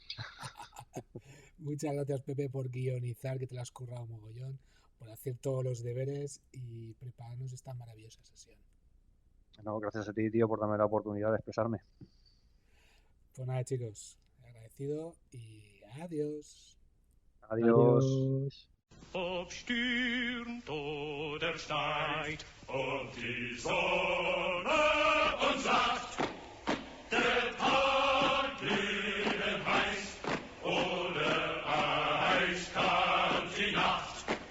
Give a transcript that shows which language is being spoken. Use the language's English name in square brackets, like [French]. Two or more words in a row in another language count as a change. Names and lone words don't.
[Spanish] Muchas gracias, Pepe, por guionizar, que te lo has currado mogollón, por hacer todos los deberes y prepararnos esta maravillosa sesión. No, gracias a ti, tío, por darme la oportunidad de expresarme. Pues nada, chicos, agradecido y adiós. Adiós. [German] Ob stürmt oder schneit, ob die Sonne uns lacht, der Tag blieben heiß oder eiskalt die Nacht.